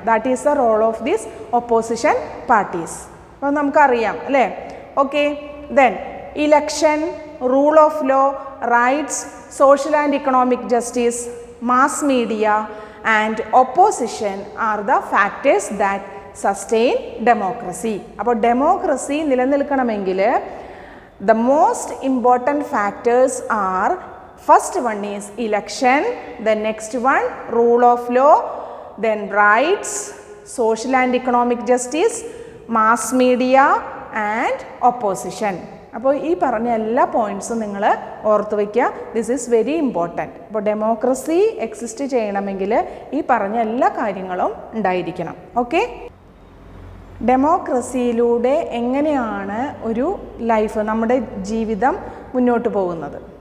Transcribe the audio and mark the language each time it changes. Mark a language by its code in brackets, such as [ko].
[en] That is the role of these opposition parties. [ml] അപ്പോൾ നമുക്കറിയാം അല്ലേ. [en] Okay, then election, rule of law, rights, social and economic justice, mass media and opposition are the factors that sustain democracy. [ml] അപ്പോൾ democracy നിലനിൽക്കണമെങ്കിൽ [en] the most important factors are, first one is election, then next one rule of law, then rights, social and economic justice, mass media and opposition. [ml] അപ്പോൾ ഈ പറഞ്ഞ എല്ലാ പോയിൻറ്റ്സും നിങ്ങൾ ഓർത്ത് വയ്ക്കുക. [en] This is very important. [ml] അപ്പോൾ democracy exist ചെയ്യണമെങ്കിൽ ഈ പറഞ്ഞ എല്ലാ കാര്യങ്ങളും ഉണ്ടായിരിക്കണം. ഓക്കെ, ഡെമോക്രസിയിലൂടെ എങ്ങനെയാണ് ഒരു ലൈഫ്, നമ്മുടെ ജീവിതം മുന്നോട്ട് പോകുന്നത്?